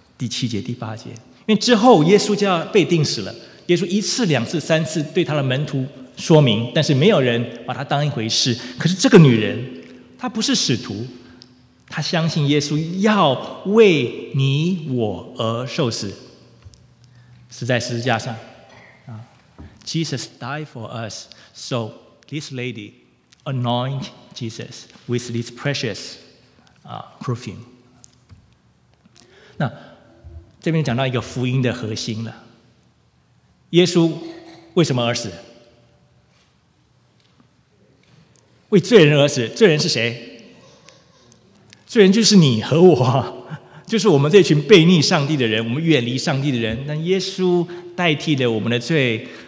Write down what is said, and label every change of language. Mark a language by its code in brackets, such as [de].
[zh] 第7节、第8节，因为之后耶稣就要被钉死了，耶稣1次、2次、3次对他的门徒说明，但是没有人把他当一回事。可是这个女人，她不是使徒。他相信耶稣要为你我而受死，死在十字架上。 [en] Jesus died for us, so this lady anoint Jesus with this precious perfume. [zh] 那这边讲到一个福音的核心了。耶稣为什么而死？为罪人而死。罪人是谁？罪人就是你和我，就是我们这群悖逆上帝的人，我们远离上帝的人。但耶稣代替了我们的罪，